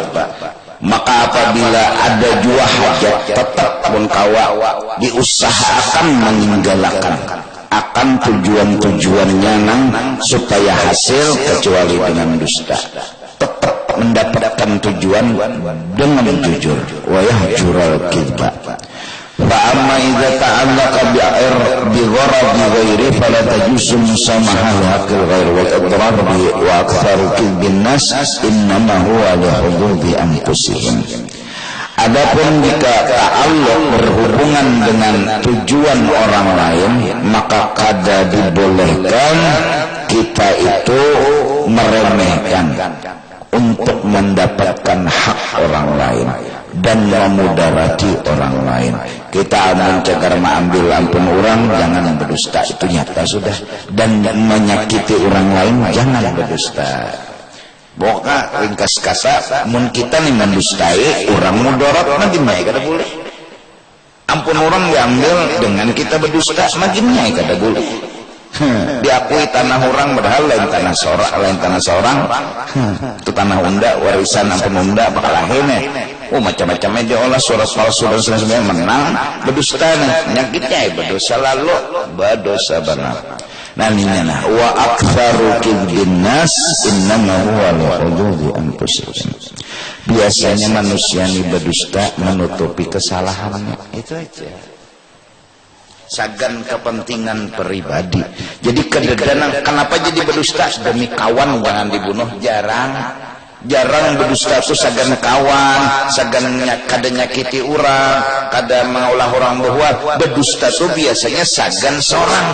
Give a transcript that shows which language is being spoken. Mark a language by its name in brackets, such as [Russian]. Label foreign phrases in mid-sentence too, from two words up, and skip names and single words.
[Banjar] Maka apabila ada jua hajat tetap pun kawa diusahakan meninggalkan akan tujuan-tujuannya nang supaya hasil kecuali dengan dusta. Tetap mendapatkan tujuan dengan jujur [Arabic] ويهجر الكذب. فأما إذا تعلق بغرض غيره فلا تجوز مسامحة لحق الغير والإضرار وأكثر كذب الناس إنما هو لحظوظ أنفسهم. [Banjar] Adapun jika ta'alluq berhubungan dengan tujuan orang lain, maka kada dibolehkan kita itu meremehkan untuk mendapatkan hak orang lain dan memudarati orang lain. Kita mencegah mengambil ampun orang, jangan berdusta, itu nyata sudah. Dan menyakiti orang lain, jangan berdusta. Boka ringkas kata, mun kita nih mendustai orang mudarat, nanti mereka kada boleh. Ampun orang diambil dengan kita berdusta, makinnya kada boleh. Diakui tanah orang padahal lain tanah seorang itu tanah unda warisan ampun unda bakal lahirnya macam-macamnya dia olah surat palsu dan sebagainya menang berdusta nyakitnya berdosa lalu berdosa benar. [Arabic] Nah ini nah وأكثر كذب الناس إنما هو لأنفسهم. [Banjar] Biasanya manusia ini berdusta menutupi kesalahannya, itu aja. Sagan kepentingan pribadi. Jadi kededanan kenapa jadi berdusta? Demi kawan jangan dibunuh, jarang. Jarang berdusta itu sagan kawan, sagan kada nyakiti orang, kada mengolah orang bahwa berdusta itu biasanya sagan seorang.